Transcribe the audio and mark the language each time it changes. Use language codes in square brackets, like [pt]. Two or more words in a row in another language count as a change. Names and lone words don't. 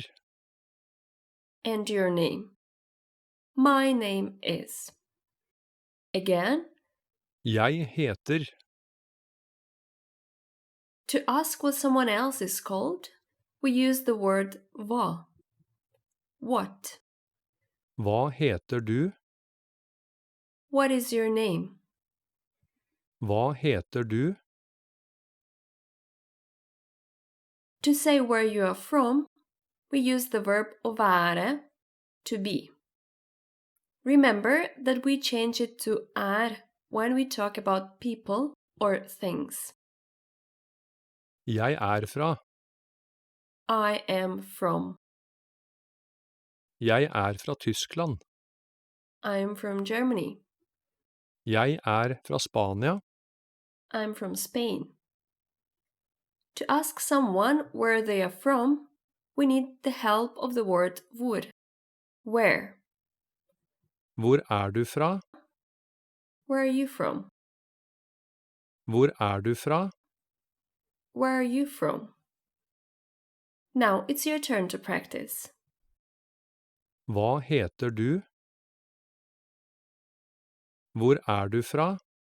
[en] and your name. My name is. Again, [no] Jeg heter. [en] to ask what someone else is called, we use the word hva. What? [no] Hva heter du? [en] What is your name? [no] Hva heter du? [en] To say where you are from, we use the verb [no] å være, [en] to be. Remember that we change it to er when we talk about people or things. [no] Jeg er fra. [en] I am from. [no] Jeg er fra Tyskland. [en] I'm from Germany. [no] Jeg er fra Spania. [en] I'm from Spain. To ask someone where they are from, we need the help of the word hvor. Where? [no] Hvor er du fra? [en] Where are you from? [no] Hvor er du fra? [en] Where are you from? Now it's your turn to practice. [no] Hva heter du? Hvor er du fra?